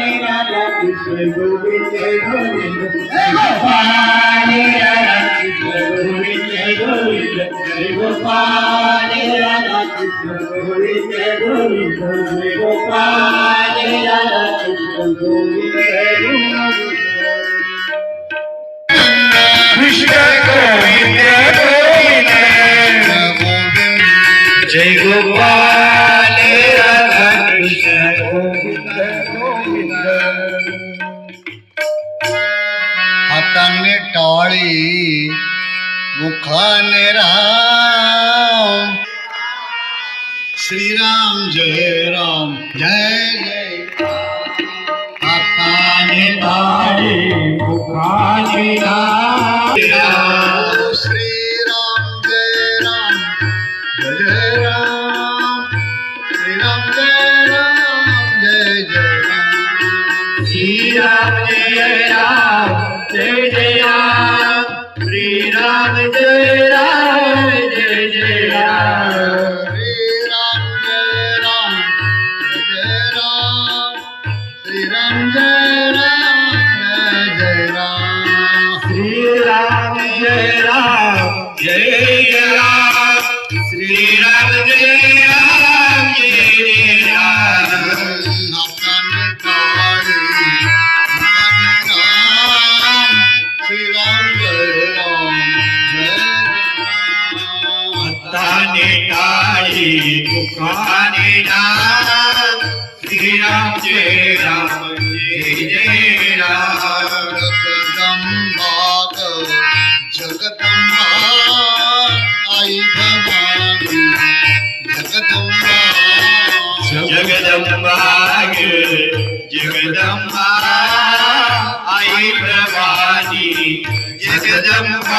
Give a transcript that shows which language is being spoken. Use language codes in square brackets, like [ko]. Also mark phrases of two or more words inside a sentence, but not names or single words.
[hi] राधा कृष्ण गोविंद गोविंद गोपाल राधा कृष्ण गोविंद गोविंद जय गोपाल राधा कृष्ण गोविंद गोविंद जय गोपाल राधा कृष्ण गोविंद गोविंद कृष्ण गोविंद गोविंद जय गोपाल राधा कृष्ण गोविंद गोविंद [mr] हाताने टाळी मुखाने राम श्रीराम जय राम जय जय हाताने टाळी मुखाने राम श्रीराम जय राम जय राम श्रीराम जय राम जय जय राम श्रीराम जय राम जय जय राम श्रीराम जय राम जय जय राम श्रीराम जय राम जय राम श्रीराम जय राम जय राम श्रीराम जय राम जय जय राम श्रीराम जय राम जय जय राम हाताने टाळी मुखाने राम श्रीराम जय राम जय राम हाताने टाळी मुखाने राम श्रीराम जय राम जय जय राम जगदंबा आई भवानी जगदंबा जगदंबा जगदंबा आई भवानी जगदंबा